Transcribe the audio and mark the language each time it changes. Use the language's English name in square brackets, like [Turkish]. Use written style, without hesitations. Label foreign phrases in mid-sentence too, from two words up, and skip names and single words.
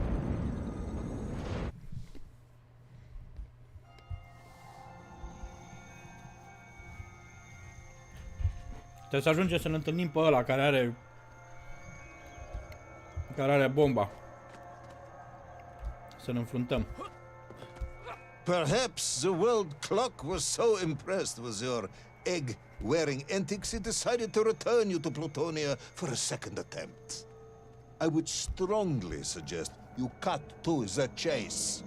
[Romanian] Trebuie să ajungem să ne întâlnim pe ăla care are bomba. Să ne înfruntăm. [English] Perhaps the world clock was so impressed with your egg-wearing antics it decided to return you to Plutonia for a second attempt. I would strongly suggest you cut to the chase.